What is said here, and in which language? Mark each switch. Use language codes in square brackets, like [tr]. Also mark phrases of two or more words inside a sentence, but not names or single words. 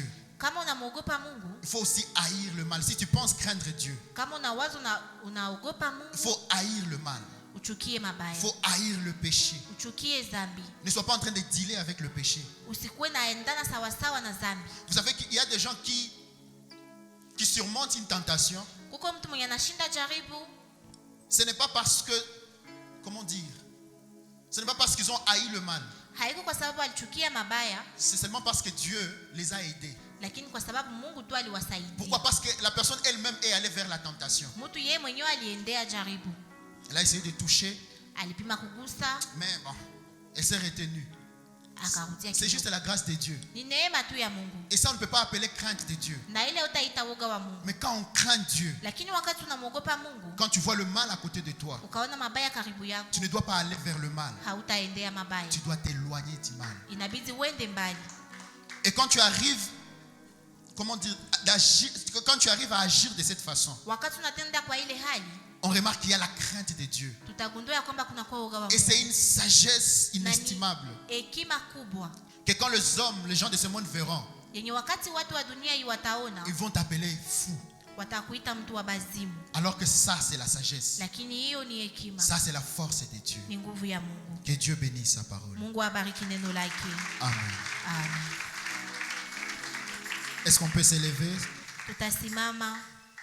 [sw] Kama unamwogopa Mungu, [fr] il faut aussi haïr le mal. Si tu penses craindre Dieu, [sw] kama unawaza unaogopa Mungu, [fr] il faut haïr le mal. [sw] uchukie mabaya. [fr] Il faut haïr le péché. [sw] Uchukie dhambi. [fr] Ne sois pas en train de dealer avec le péché. [sw] Usikuwe naendana sawasawa na dhambi. [fr] Vous savez qu'il y a des gens qui surmontent une tentation. [sw] Kuko mtu mwenye anashinda jaribu, [fr] Ce n'est pas parce que, comment dire, ce n'est pas parce qu'ils ont haï le mal. [sw] haiko kwa sababu alichukia mabaya, [fr] C'est seulement parce que Dieu les a aidés. [sw] lakini kwa sababu Mungu tu aliwasaidia. [fr] Pourquoi? Parce que la personne elle-même est allée vers la tentation. [sw] Mtu yeye mwenyewe aliendea jaribu. [fr] Elle a essayé de toucher, [sw] Alipima kugusa, [fr] mais bon, elle s'est retenue. [sw] akarudia [fr] C'est juste [sw] kidogo. [fr] la grâce de Dieu. [sw] Ni neema tu ya Mungu. [fr] Et ça, on ne peut pas appeler crainte de Dieu. [sw] Na ile utaita woga wa Mungu. [fr] Mais quand on craint Dieu, [sw] Lakini wakati unamwogopa Mungu, [fr] quand tu vois le mal à côté de toi, [sw] ukaona mabaya karibu yako, [fr] tu ne dois pas aller vers le mal. [sw] hautaendea mabaya. [fr] Tu dois t'éloigner du mal. [sw] Inabidi uende mbali. [fr] Et quand tu arrives, comment dire, quand tu arrives à agir de cette façon, [sw] Wakati unatenda kwa ile hali, [fr] on remarque qu'il y a la crainte de Dieu. [sw] tutagundua ya kwamba kuna kwa woga wa [fr] Et [sw] Mungu. [fr] c'est une sagesse inestimable [sw] Hekima kubwa [fr] que quand les hommes, les gens de ce monde verront, [sw] yenye wakati watu wa dunia hii wataona, [fr] ils vont t'appeler fou. [sw] watakuita mtu wa bazimu. [fr] Alors que ça, c'est la sagesse. [sw] Lakini hiyo ni hekima, [fr] Ça, c'est la force de Dieu. [sw] ni nguvu ya Mungu. [fr] Que Dieu bénisse sa parole. [sw] Mungu abariki neno lake. Amen. Amen. [fr] Est-ce qu'on peut s'élever? [sw] Tutasimama.